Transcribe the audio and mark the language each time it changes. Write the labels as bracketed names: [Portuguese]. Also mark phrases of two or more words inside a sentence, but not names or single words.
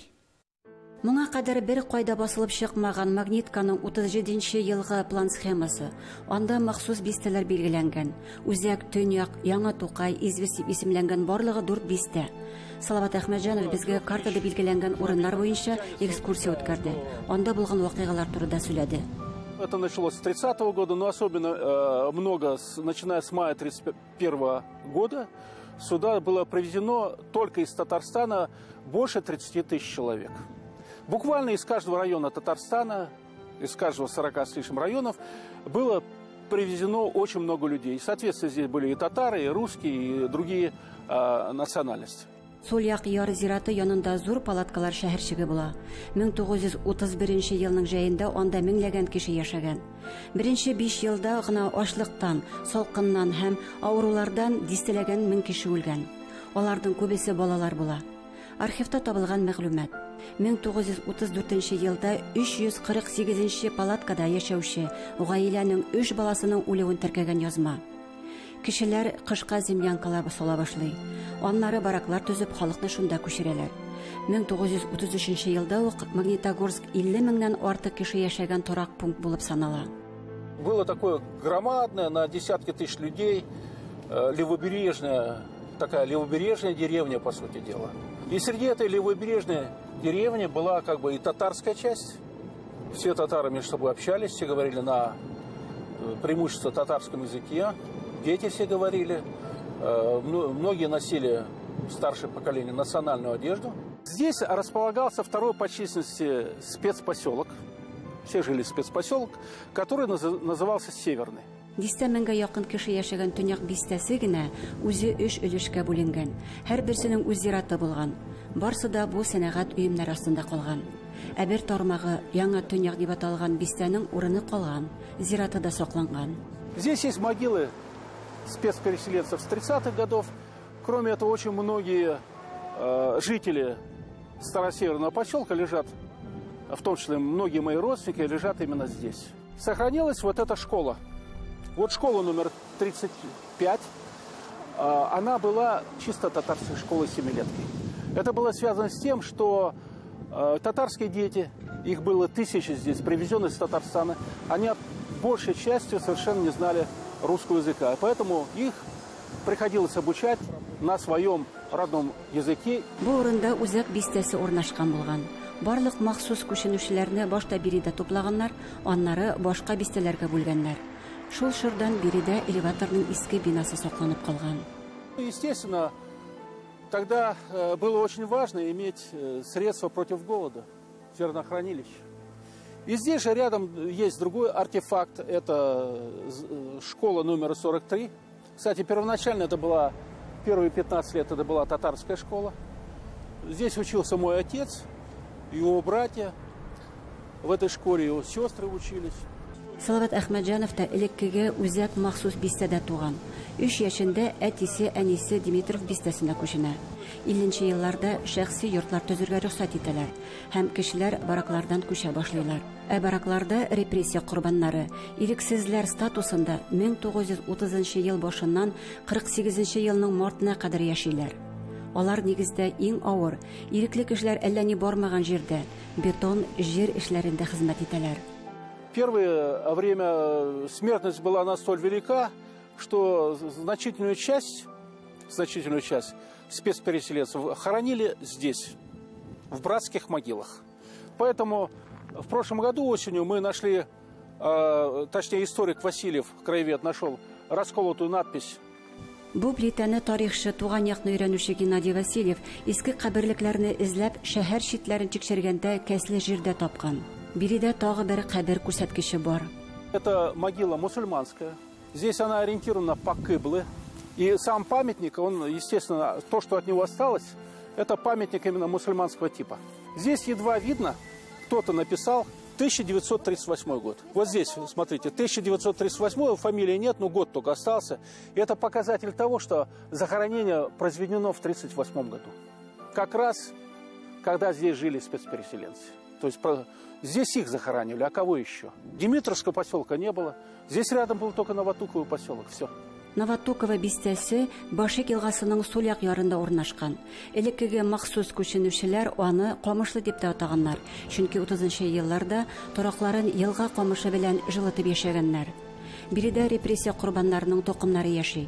[Tatar] Моңа кадәр бер кайда басылып чыкмаган магнитканың 37нче елгы план схемасы. Анда махсус бистәләр билгеләнгән. Үзәк, Төньяк, Яңа Тукай, Извес дип исемләнгән барлыгы 4 бистә. Салават Әхмәтҗанов безгә картада билгеләнгән урыннар буенча экскурсия үткәрде. Анда булган вакыйгалар турында сөйләде. [Russian] Это началось с 30-го года, но особенно много, начиная с мая 31-го года, сюда было привезено только из Татарстана больше 30 тысяч человек. Буквально из каждого района Татарстана, из каждого 40 с лишним районов, было привезено очень много людей. Соответственно, здесь были и татары, и русские, и другие национальности. [Tatar] Сульяк яр зираты янында зур палаткалар шәһәрчеге була. 1931 елның җәендә анда меңләгән кеше яшәгән. Беренче 5 елда гына ашлыктан, салкыннан һәм авырулардан дистәләгән 1000 кеше үлгән. Аларның күбесе балалар була. Архивта табылган мәгълүмат. 1934 елда 348 палаткада яшәүче гаиләнең 3 баласының үлүен теркәгән язма. Кешеләр кышка землянкалар сала башлый. Аннары бараклар төзеп халыкны шунда күчерәләр. 1933 елда ук Магнитогорск 50 меңнән артык кеше яшәгән торак пункт булып санала. [Russian] Было такое громадное, на десятки тысяч людей, левобережная деревня, по сути дела. И среди этой левобережной деревни была как бы и татарская часть. Все татары между собой общались, все говорили на преимущественно татарском языке. Дети все говорили, многие носили, старшее поколение, национальную одежду. Здесь располагался второй по численности спецпоселок, все жили в спецпоселок, который назывался Северный. [Tatar] 10 меңгә якын кеше яшәгән Төньяк бистәсе генә үзе 3 өлешкә бүленгән. Һәр берсенең үз зираты булган. Барсы да бу сәнәгать уемнары астында калган. Ә бер тармагы Яңа Төньяк дип аталган бистәнең урыны калган, зираты да сакланган. [Russian] Здесь есть могилы спецпереселенцев с 30-х годов. Кроме этого, очень многие жители Старосеверного поселка лежат, в том числе многие мои родственники, лежат именно здесь. Сохранилась вот эта школа. Вот школа номер 35. Она была чисто татарской школой семилетки. Это было связано с тем, что татарские дети, их было 1000 здесь, привезенные из Татарстана, они большей частью совершенно не знали русского языка. Поэтому их приходилось обучать на своем родном языке. [Tatar] Бу урында үзәк бистәсе урнашкан булган. Барлык махсус күченүчеләрне башта Биредә туплаганнар, аннары башка бистәләргә бүлгәннәр. Шул шырдан Биредә элеваторның иске бинасы сакланып калган. [Russian] Естественно, тогда было очень важно иметь средства против голода, зернохранилище. И здесь же рядом есть другой артефакт, это школа номер 43. Кстати, первоначально это была, первые 15 лет это была татарская школа. Здесь учился мой отец, его братья, в этой школе его сестры учились. [Tatar] Салават Әхмәтҗанов та элеккегә үзәк махсус бистәдә туган. 3 яшендә әтисе, әнисе Димитров бистәсенә күченә. 50нче елларда шәхси йортлар төзергә рөхсәт итәләр һәм кешеләр бараклардан күчә башлыйлар. Ә баракларда репрессия корбаннары, ирексезләр статусында 1930 ел башыннан 48 елның мартына кадәр яшиләр. Алар нигездә иң авыр, ирекле кешеләр әллә ни бармаган җирдә, бетон жер эшләрендә хезмәт итәләр. [Russian] Первое время смертность была настолько велика, что значительную часть спецпереселенцев хоронили здесь, в братских могилах. Поэтому в прошлом году осенью мы нашли, точнее историк Васильев, краевед, нашел расколотую надпись. [Tatar] Бу плитәне тарихчы туган якны өйрәнүче Геннадий Васильев иске каберлекләрне эзләп шәһәр читләрен тикшергәндә кәсле җирдә тапкан. Биредә тагы бер кабер күрсәткече бар. [Russian] Это могила мусульманская. Здесь она ориентирована по кыбле. И сам памятник, он, естественно, то, что от него осталось, это памятник именно мусульманского типа. Здесь едва видно, кто-то написал 1938 год. Вот здесь, смотрите, 1938, фамилии нет, но год только остался. И это показатель того, что захоронение произведено в 1938 году. Как раз, когда здесь жили спецпереселенцы. То есть здесь их захоранивали, а кого еще? Димитровского поселка не было. Здесь рядом был только Новотуковый поселок. Все. [Tatar] Новотуково бистәсе Башек елгасының сул як ярында урнашкан. Элеккеге махсус күченүчеләр аны Камышлы дип тә атаганнар. Чөнки 30-нчы елларда торакларын елга камышы белән җылытып яшәгәннәр. Биредә репрессия курбаннарының токымнары яши.